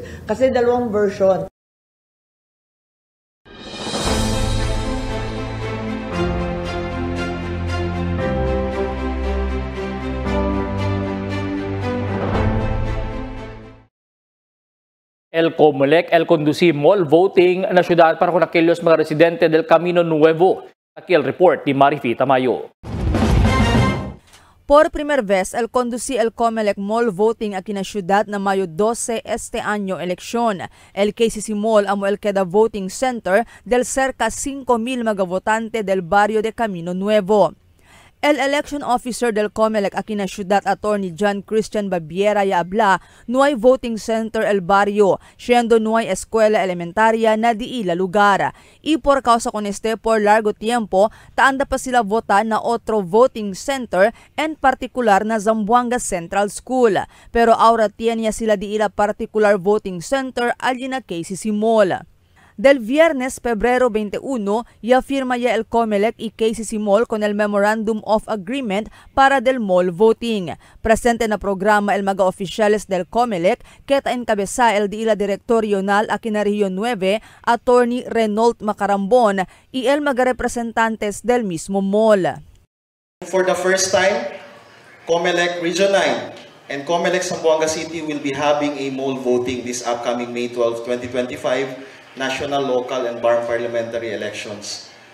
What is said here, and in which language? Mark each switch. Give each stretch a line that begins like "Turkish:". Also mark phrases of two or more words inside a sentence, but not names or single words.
Filipino: Kasi dalawang version.
Chavacano: El COMELEC, el conduci
English: mall voting
Chavacano: na syudad para kung nakilos mga residente del Camino Nuevo. Aquí el report ni Marifi Tamayo. Por primer vez, el conduci el COMELEC
English: Mall Voting
Chavacano: aquí na syudad na Mayo 12 este año eleksyon. El KCC Mall amo el queda
English: voting center
Chavacano: del cerca 5,000 mga votante del barrio de Camino Nuevo. El election officer del COMELEC aquí na syudad, Attorney John Christian Babiera Yaabla, no hay
English: voting center
Chavacano: el barrio, siendo no hay escuela elementaria na di ila lugar. Y por causa con este por largo tiempo, taanda pa sila vota na otro
English: voting center,
Chavacano: en particular na Zamboanga Central School. Pero ahora tiene sila di ila particular
English: voting center
Chavacano: allí na KCC Mall. Del viernes, Pebrero 21, ya firma ya el COMELEC y KCC Mall con el Memorandum of Agreement para del
English: mall voting.
Chavacano: Presente na programa el mga oficiales del COMELEC que encabeza el de la Director Regional aquí na Region 9, Attorney Reynold Macarambon y el mga representantes del mismo mall.
English: For the first time, COMELEC Region 9 and COMELEC Zamboanga City will be having a mall voting this upcoming May 12, 2025, national, local, and BARM parliamentary elections.